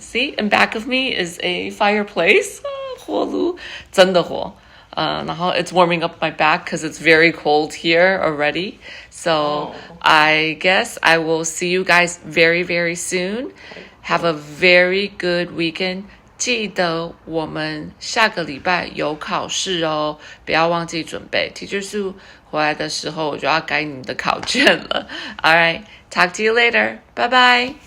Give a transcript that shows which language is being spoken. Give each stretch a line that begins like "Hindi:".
English: See, in back of me is a fireplace,
Chinese: 火炉，真的火。
English: 然后 it's warming up my back because it's very cold here already. So I guess I will see you guys very, very soon. Have a very good weekend.
Chinese: 记得我们下个礼拜有考试哦，不要忘记准备。 Teacher Sue 回来的时候我就要改你的考卷了。
English: All right, talk to you later. Bye bye.